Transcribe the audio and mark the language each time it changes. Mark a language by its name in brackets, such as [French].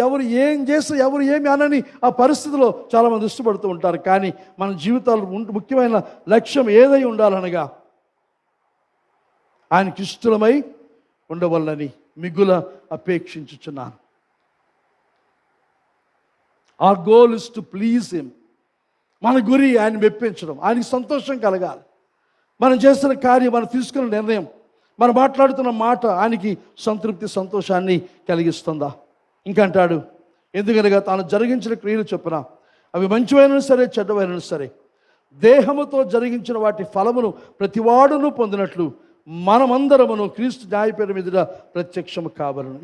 [Telugu] ఎవరు ఏం చేస్తే ఎవరు ఏమి అనని ఆ పరిస్థితిలో చాలామంది ఇష్టపడుతూ ఉంటారు. కానీ మన జీవితాలు ముఖ్యమైన లక్ష్యం ఏదై ఉండాలనగా ఆయనకి ఇష్టమై ఉండవలనని మిగుల అపేక్షించుచున్నాను. [English] Our goal is to please him. [Telugu] మన గురి ఆయన మెప్పించడం, ఆయనకి సంతోషం కలగాలి. మనం చేస్తున్న కార్యం, మనం తీసుకున్న నిర్ణయం, మనం మాట్లాడుతున్న మాట ఆయనకి సంతృప్తి సంతోషాన్ని కలిగిస్తుందా? ఇంకంటాడు, ఎందుకనగా తాను జరిగించిన క్రియలు చొప్పున అవి మంచివైనా సరే చెడ్డవైనా సరే దేహముతో జరిగించిన వాటి ఫలమును ప్రతివాడును పొందినట్లు మనమందరమును క్రీస్తు న్యాయపీఠం మీద ప్రత్యక్షము కావాలను.